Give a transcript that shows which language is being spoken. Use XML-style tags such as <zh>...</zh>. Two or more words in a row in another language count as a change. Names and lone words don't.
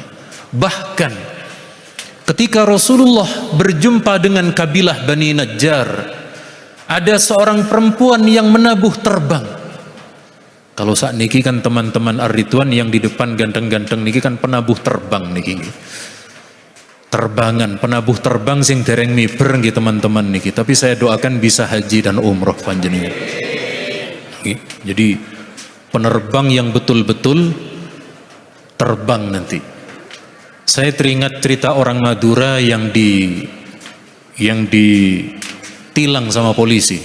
<id>Bahkan ketika Rasulullah berjumpa dengan kabilah Bani Najjar, ada seorang perempuan yang menabuh terbang. Kalau saat niki kan teman-teman Ar-Ridwan yang di depan ganteng-ganteng niki kan penabuh terbang niki. Terbangan, penabuh terbang</id> <jv>sing dereng miber nggih</jv> <id>teman-teman niki. Tapi saya doakan bisa haji dan umroh panjenengan. Jadi penerbang yang betul-betul terbang nanti. Saya teringat cerita orang Madura yang ditilang sama polisi.</id>